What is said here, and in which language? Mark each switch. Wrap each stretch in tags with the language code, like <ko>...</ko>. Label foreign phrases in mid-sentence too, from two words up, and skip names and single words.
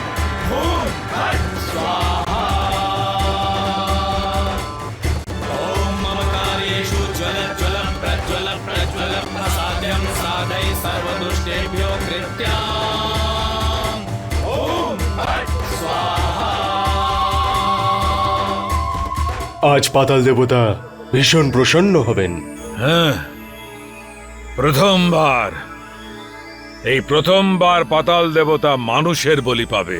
<sa>ॐ स्वाहा। ॐ मम कार्येषु ज्वल ज्वल प्रज्वल प्रज्वल असाध्यं साधय सर्वदुष्टेभ्यो कृत्याम्। ॐ स्वाहा।</sa> <bn>আজ পাতাল দেবতা ভীষণ প্রসন্ন হবেন। হ্যাঁ, প্রথমবার পাতাল দেবতা মানুষের বলি পাবে,</bn>